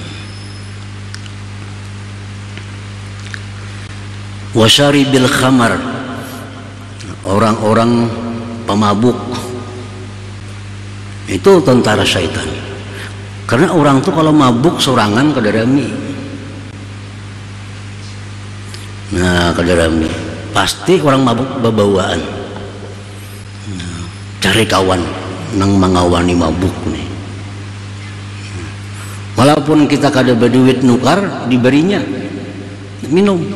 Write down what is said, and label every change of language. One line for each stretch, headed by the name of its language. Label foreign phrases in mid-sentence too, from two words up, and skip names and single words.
Arabic: وَشَارِبِ الْخَمْرِ,
Indonesian: orang-orang pemabuk itu tentara syaitan.
Banjar: Karena orang tuh kalau mabuk sorangan kadarami. Nah kadarami pasti orang mabuk babawaan. Nah, cari kawan nang mengawani mabuk nih. Walaupun kita kada berduit nukar diberinya minum.